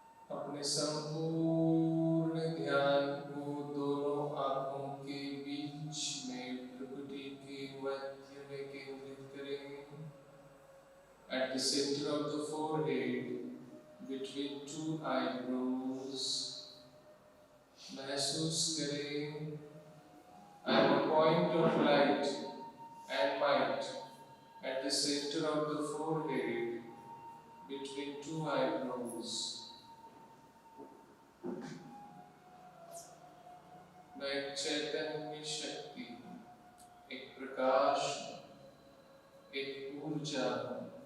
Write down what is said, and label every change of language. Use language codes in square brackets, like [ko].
[hi] अपने संपूर्ण ध्यान को दोनों आंखों के बीच में भ्रुकुटी के मध्य में केंद्रित करेंगे। [en] At the center of the forehead, between two eyebrows, [hi] महसूस करें [en] I am a point of light and might at the center of the forehead, between two eyebrows. [hi] मैं एक चैतन्य शक्ति, एक प्रकाश, एक ऊर्जा हूँ।